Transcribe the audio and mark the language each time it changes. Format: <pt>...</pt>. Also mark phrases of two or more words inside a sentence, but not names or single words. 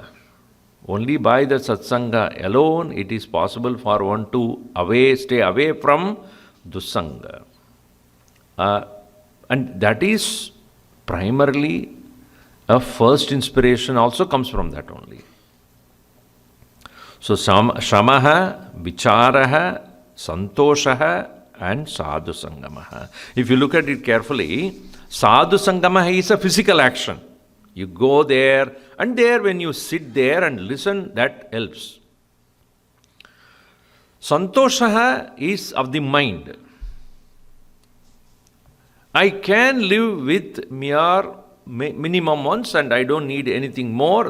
<en>Only by the satsanga alone it is possible for one to stay away from dussanga. And that is primarily a first inspiration also comes from that only.</en> <sa>So shamaha, vicharaha, santoshaha and sadhu sangamaha.</sa> <en>If you look at it carefully,</en> <sa>sadhu sangamaha</sa> <en>is a physical action. You go there, and there when you sit there and listen, that helps. Santoshaha is of the mind. I can live with mere minimum ones and I don't need anything more.</en>